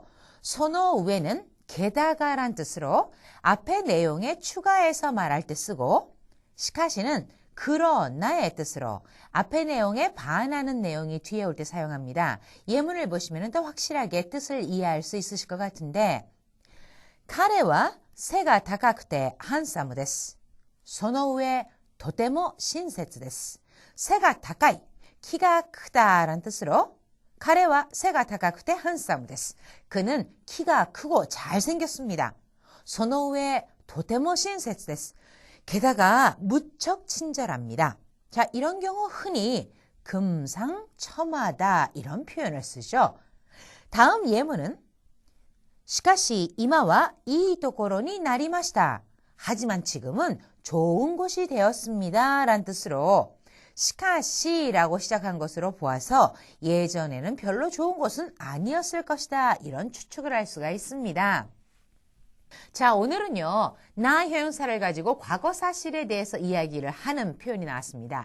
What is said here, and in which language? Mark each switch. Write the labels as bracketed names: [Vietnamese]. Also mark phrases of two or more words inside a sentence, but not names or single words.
[Korean] 소노 우에는 게다가란 뜻으로 앞의 내용에 추가해서 말할 때 쓰고 시카시는 그러나의 뜻으로 앞의 내용에 반하는 내용이 뒤에 올 때 사용합니다. 예문을 보시면 더 확실하게 뜻을 이해할 수 있으실 것 같은데 카레와 [Japanese] 背が高くてハンサムです。その上とても親切です。背が高い [Korean] 키가 크다라는 뜻으로 카레와 [Japanese] 背が高くてハンサムです。 [Korean] 그는 키가 크고 잘생겼습니다. [Japanese] その上とても親切です。 [Korean] 게다가 무척 친절합니다. 자, 이런 경우 흔히 금상첨화다 이런 표현을 쓰죠. [Japanese] 다음 예문은 しかし今はいいところになりました. [Korean] 하지만 지금은 좋은 곳이 되었습니다. 라는 뜻으로 시카시라고 시작한 것으로 보아서 예전에는 별로 좋은 곳은 아니었을 것이다. 이런 추측을 할 수가 있습니다. 자, 오늘은요. 나 형용사를 가지고 과거 사실에 대해서 이야기를 하는 표현이 나왔습니다.